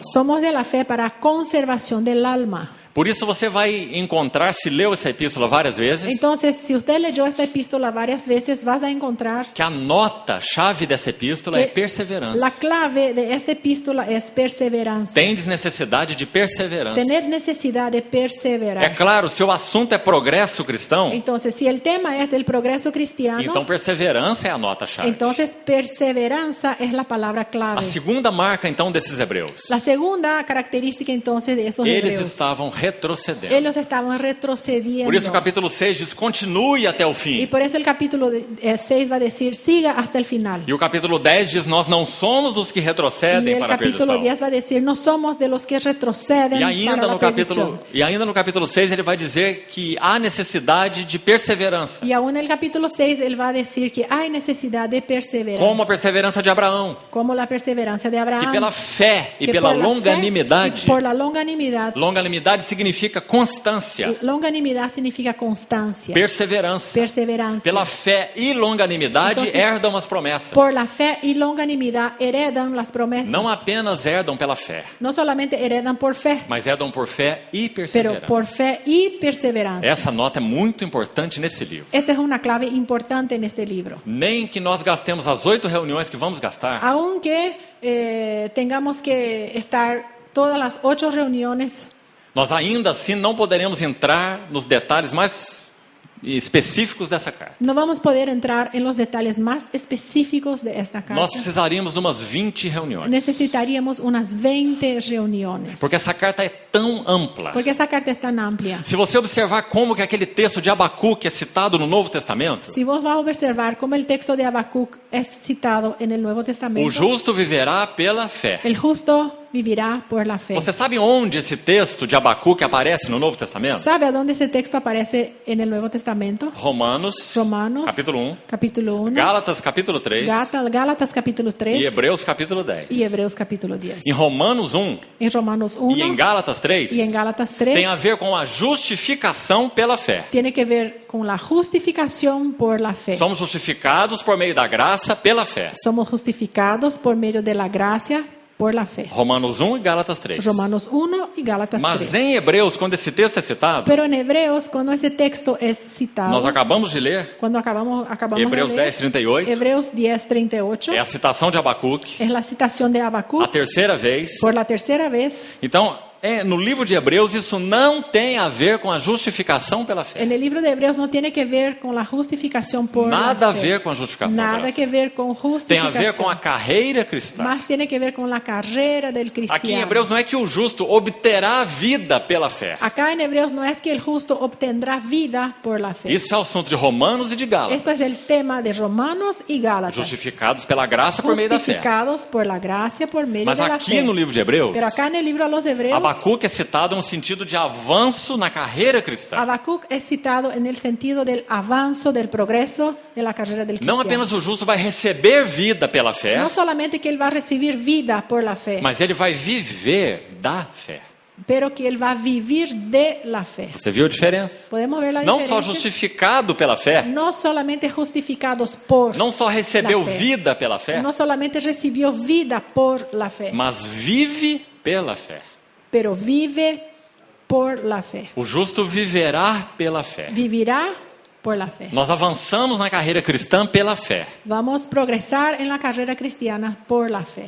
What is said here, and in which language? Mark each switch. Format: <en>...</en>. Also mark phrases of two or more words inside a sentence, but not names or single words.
<es>Somos de la fe para conservación del alma.</es> <pt>Por isso você vai encontrar, se leu essa epístola várias vezes,</pt> <es>Entonces, si usted leyó esta epístola varias veces, vas a encontrar</es> <pt>que a nota-chave dessa epístola é perseverança.</pt> <es>la clave de esta epístola es perseverancia.</es> <pt>Tendes necessidade de perseverança.</pt> <es>Tener necesidad de perseverar.</es> <pt>É claro, se o assunto é progresso cristão,</pt> <es>Entonces, si el tema es el progreso cristiano,</es> <pt>então perseverança é a nota-chave.</pt> <es>entonces perseverancia es la palabra clave.</es> <pt>A segunda marca, então, desses hebreus.</pt> <es>La segunda característica entonces de esos</es> <pt>Eles</pt> <es>hebreos,</es> <pt>estavam retrocedendo.</pt> <es>ellos estaban retrocediendo.</es> <pt>Por isso o capítulo 6 diz, continue até o</pt> <es>Y</es> <pt>fim.</pt> <es>por eso el capítulo 6 va a decir, siga hasta el final.</es> <pt>E o capítulo 10 diz, nós não somos os que</pt> <es>Y</es> <pt>retrocedem</pt> <es>el</es> <pt>para a</pt> <es>capítulo</es> <pt>perdição.</pt> <es>10 va a decir, no somos de los que retroceden</es> <pt>E ainda,</pt> <es>para la</es> <pt>no</pt> <es>perdición.</es> <pt>capítulo, no capítulo 6 ele vai dizer que há necessidade de perseverança.</pt> <es>Y aún en el capítulo 6 él va a decir que hay necesidad de perseverancia.</es> <pt>Como a perseverança de Abraão,</pt> <es>Como la perseverancia de Abraham.</es> <pt>que pela fé e que pela</pt> <es>por la fe</es> <pt>longanimidade,</pt> <es>y por la longanimidad.</es> <pt>longanimidade significa constância,</pt> <es>Longanimidad significa constancia.</es> <pt>perseverança.</pt> <es>Perseverancia.</es> <pt>Pela fé e longanimidade Então, herdam as promessas.</pt> <es>Por la fe y longanimidad heredan las promesas.</es> <pt>Não apenas herdam pela fé,</pt> <es>No solamente heredan por fe,</es> <pt>mas herdam por fé e</pt> <es>pero</es> <pt>perseverança.</pt> <es>por fe y perseverancia.</es> <pt>Essa nota é muito importante nesse livro.</pt> <es>Esta es una clave importante en este libro.</es> <pt>Nem que nós gastemos as 8 reuniões que vamos gastar,</pt> <es>Aunque tengamos que estar todas las 8 reuniones,</es> <pt>nós ainda assim não poderemos entrar nos detalles mais específicos dessa carta.</pt> <es>no vamos a poder entrar en los detalles más específicos de esta carta.</es> <pt>Nós precisaríamos de umas 20 reuniões.</pt> <es>Necesitaríamos unas 20 reuniones.</es> <pt>Porque essa carta é tão ampla.</pt> <es>Porque esa carta es tan amplia.</es> <pt>Se você observar como que aquele texto de Abacuque é citado no Novo Testamento,</pt> <es>Si vos vas a observar cómo el texto de Habacuc es citado en el Nuevo</es> <pt>o</pt> <es>Testamento,</es> <pt>justo viverá pela fé.</pt> <es>el justo vivirá por la fe.</es> <pt>Você sabe onde esse texto de Abacuque aparece no Novo Testamento?</pt> <es>¿Sabe a dónde ese texto aparece en el Nuevo Testamento?</es> <pt>Romanos,</pt> <es>Romanos,</es> <pt>capítulo 1,</pt> <es>capítulo 1,</es> <pt>Gálatas, capítulo 3</pt> <es>Gálatas capítulo 3</es> <pt>e Hebreus, capítulo 10.</pt> <es>y Hebreos capítulo 10.</es> <pt>Em Romanos 1</pt> <es>En Romanos 1</es> <pt>e em Gálatas 3,</pt> <es>y en Gálatas 3</es> <pt>tem a ver com a justificação pela fé.</pt> <es>tiene que ver con la justificación por la fe.</es> <pt>Somos justificados por meio da graça pela fé.</pt> <es>Somos justificados por medio de la gracia por la fe.</es> <pt>Romanos 1 e Gálatas 3.</pt> <es>Romanos 1 y Gálatas</es> <pt>Mas</pt> <es>3.</es> <pt>em Hebreus, quando esse texto é citado,</pt> <es>Pero en Hebreos, cuando ese texto es citado,</es> <pt>nós acabamos de ler,</pt> <es>cuando acabamos</es> <pt>Hebreus</pt> <es>de leer,</es> <pt>10:38,</pt> <es>Hebreos 10:38,</es> <pt>é a citação de Abacuque,</pt> <es>es la citación de</es> <pt>a</pt> <es>Habacuc</es> <pt>terceira vez.</pt> <es>por la tercera vez.</es> <pt>Então, no livro de Hebreus, isso não tem a ver com a justificação pela fé.</pt> <es>En el libro de Hebreos no tiene que ver con la justificación por</es> <pt>Nada</pt> <es>la</es> <pt>a</pt> <es>fe.</es> <pt>ver com a justificação</pt> <es>Nada</es> <pt>pela</pt> <es>que</es> <pt>fé.</pt> <es>ver con</es> <pt>Tem a</pt> <es>justificación.</es> <pt>ver com a carreira cristã.</pt> <es>Más tiene que ver con la carrera del</es> <pt>Aqui em</pt> <es>cristiano.</es> <pt>Hebreus não é que o justo obterá vida pela fé.</pt> <es>Acá en Hebreos no es que el justo obtendrá vida por la fe.</es> <pt>Isso é o assunto de Romanos e de Gálatas.</pt> <es>Esto es el tema de Romanos y Gálatas.</es> <pt>Justificados pela graça por meio da fé.</pt> <es>Justificados por la gracia por medio</es> <pt>Mas</pt> <es>de la</es> <pt>aqui</pt> <es>fe.</es> <pt>no livro de Hebreus,</pt> <es>Pero acá en el libro a los Hebreos,</es> <pt>Abacuque é citado no sentido de avanço na carreira cristã.</pt> <es>Habacuc es citado en el sentido del avanzo, del progreso de la carrera del</es> <pt>Não</pt> <es>cristiano.</es> <pt>apenas o justo vai receber vida pela fé,</pt> <es>No solamente que él va a recibir vida por la fe,</es> <pt>mas ele vai viver da fé.</pt> <es>pero que él va a vivir de la fe.</es> <pt>Você viu a diferença?</pt> <es>Podemos ver la</es> <pt>Não só</pt> <es>diferencia.</es> <pt>justificado pela fé,</pt> <es>No solamente justificados por</es> <pt>não só recebeu</pt> <es>la fe.</es> <pt>vida pela fé,</pt> <es>No solamente recibió vida por la fe,</es> <pt>mas vive pela fé.</pt> <es>pero vive por la fe.</es> <pt>O justo viverá pela fé.</pt> <es>Vivirá por la fe.</es> <pt>Nós avançamos na carreira cristã pela fé.</pt> <es>Vamos a progresar en la carrera cristiana por la fe.</es>